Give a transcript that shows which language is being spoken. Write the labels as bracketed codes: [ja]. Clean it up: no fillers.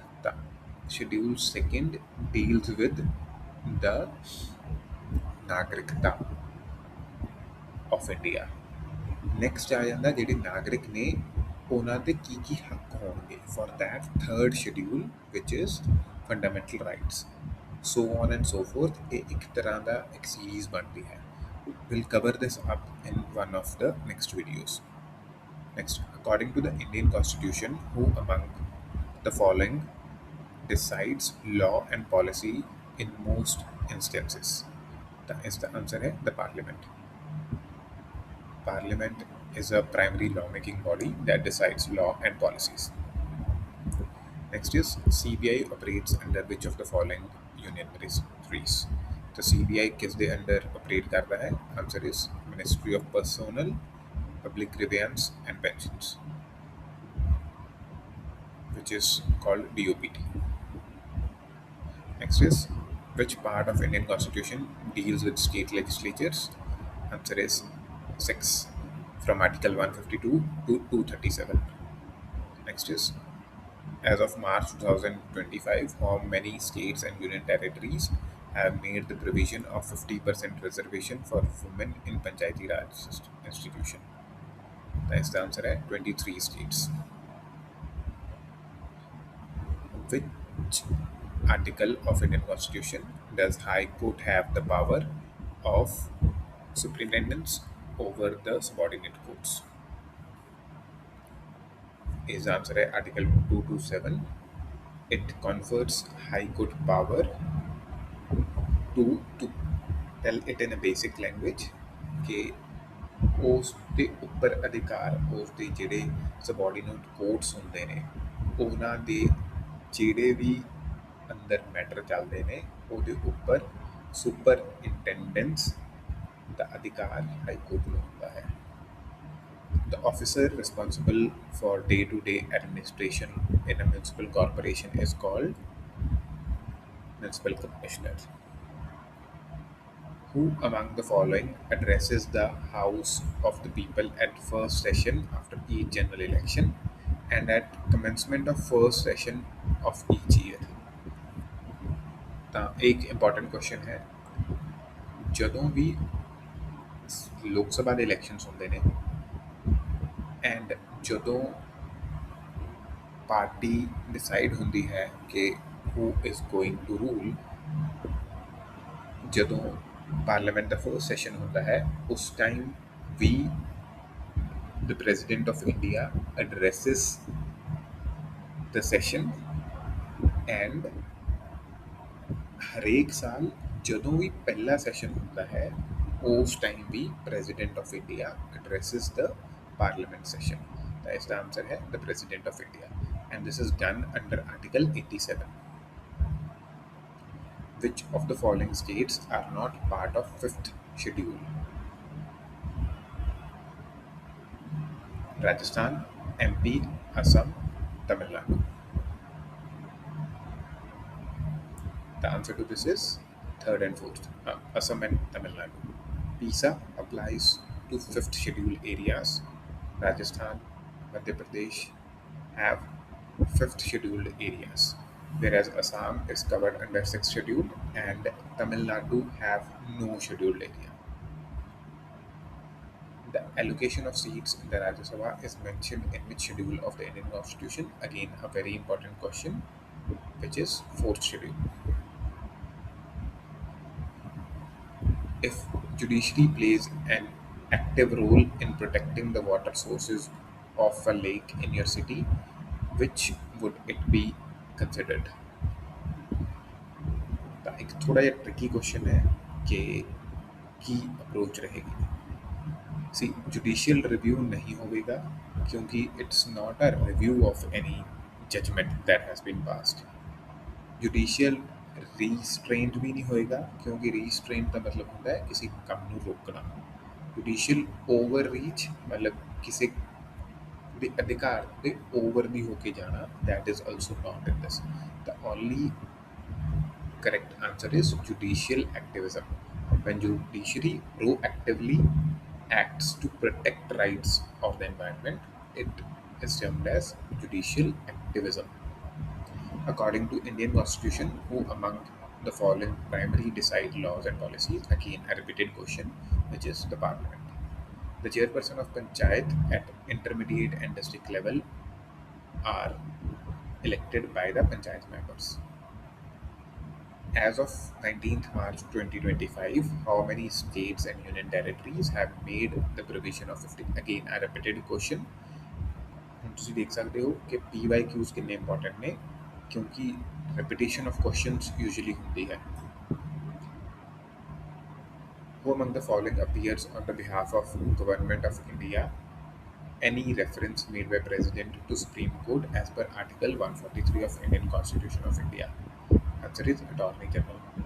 [en] ਤਾਂ schedule second deals with the ਨਾਗਰਿਕਤਾ of India. [pa] Next ਆ ਜਾਂਦਾ ਜਿਹੜੇ ਨਾਗਰਿਕ ਨੇ ਉਹਨਾਂ ਦੇ ਕੀ ਹੱਕ ਹੋਣਗੇ। [en] For that third schedule ਵਿਚ is fundamental rights, so on and so forth। [pa] ਇਹ ਇੱਕ ਤਰ੍ਹਾਂ ਦਾ ਇੱਕ ਸੀਰੀਜ਼ ਬਣਦੀ ਹੈ। [en] We'll cover this up in one of the next videos. Next, according to the Indian Constitution, who among the following decides law and policy in most instances? The answer है the Parliament. Parliament is a primary lawmaking body that decides law and policies. Next is CBI operates under which of the following union ministries? [hi] तो CBI किस दे under operate करता है? [en] Answer is ministry of personnel public grievance and pensions, which is called DOPT. Next is which part of Indian Constitution deals with state legislatures? Answer is 6, from Article 152 to 237. Next is as of March 2025, how many states and union territories have made the provision of 50% reservation for women in Panchayati Raj institution? That's the answer है 23 states. Which article of Indian Constitution does High Court have the power of superintendence over the subordinate courts? Is answer है Article 227. It confers High Court power to tell it in a basic language [pa] कि ਉਸ ਦੇ ਉੱਪਰ ਅਧਿਕਾਰ ਉਸ ਦੇ ਜਿਹੜੇ subordinate courts ਹੁੰਦੇ ਨੇ ਉਹਨਾਂ ਦੇ ਜਿਹੜੇ ਵੀ ਅੰਦਰ ਮੈਟਰ ਚੱਲਦੇ ਨੇ ਉਹਦੇ ਉੱਪਰ ਸੁਪਰਇੰਟੈਂਡੈਂਸ ਦਾ ਅਧਿਕਾਰ ਹਾਈ ਕੋਰਟ ਨੂੰ ਹੁੰਦਾ ਹੈ। [en] The officer responsible for day-to-day administration in a municipal corporation is called municipal commissioner. Who among the following addresses the House of the People at first session after each general election and at commencement of first session of each year? [pa] ਤਾਂ ਇੱਕ important question ਹੈ, ਜਦੋਂ ਵੀ ਲੋਕ ਸਭਾ ਦੇ elections ਹੁੰਦੇ ਨੇ and ਜਦੋਂ party decide ਹੁੰਦੀ ਹੈ ਕਿ [en] who is going to rule, [pa] ਜਦੋਂ ਪਾਰਲੀਮੈਂਟ ਦਾ ਫਰਸਟ ਸੈਸ਼ਨ ਹੁੰਦਾ ਹੈ ਉਸ time we [en] the president of India addresses the session [pa] and ਹਰੇਕ ਸਾਲ ਜਦੋਂ ਵੀ ਪਹਿਲਾ ਸੈਸ਼ਨ ਹੁੰਦਾ ਹੈ ਉਸ time we [en] President of India addresses the Parliament session. [pa] ਤਾਂ ਇਸ ਦਾ ਆਂਸਰ ਹੈ [en] The president of India and this is done under article 87. Which of the following states are not part of fifth schedule? Rajasthan, MP, Assam, Tamil Nadu. The answer to this is third and fourth, Assam and Tamil Nadu. PISA applies to fifth schedule areas. Rajasthan, Madhya Pradesh have fifth scheduled areas, whereas Assam is covered under sixth schedule and Tamil Nadu have no scheduled area. The allocation of seats in the Rajya Sabha is mentioned in which schedule of the Indian Constitution? Again, a very important question, which is fourth schedule. If judiciary plays an active role in protecting the water sources of a lake in your city, which would it be considered? [hi] तो एक थोड़ा ये tricky question है कि की approach रहेगी. सी judicial review नहीं होगा क्योंकि [en] It's not a review of any judgment that has been passed. [hi] Judicial रीस्ट्रेंट भी नहीं होएगा क्योंकि रीस्ट्रेंट का मतलब होता है किसी काम ਨੂੰ रोकना. जुडिशियल ओवर रीच मतलब किसी [pa] ਦੇ ਅਧਿਕਾਰ ਦੇ ਓਵਰ ਨਹੀਂ ਹੋ ਕੇ ਜਾਣਾ. [en] That is also not in this. The only correct answer is judicial activism. When judiciary proactively acts to protect rights of the environment, it is termed as judicial activism. According to Indian Constitution, who among the following primary decide laws and policies? Again, a repeated question, which is the Parliament. The chairperson of Panchayat at intermediate and district level are elected by the Panchayat members. As of 19th March 2025, how many states and union territories have made the provision of 50? Again, a repeated question. [pa] ਹੁਣ ਤੁਸੀਂ ਦੇਖ ਸਕਦੇ ਹੋ ਕਿ PYQs ਕਿੰਨੇ important ਨੇ ਕਿਉਂਕਿ [en] repetition of questions usually [pa] ਹੁੰਦੀ ਹੈ. [en] Who among the following appears on the behalf of Government of India? Any reference made by President to Supreme Court as per Article 143 of Indian Constitution of India? Answer is Attorney General.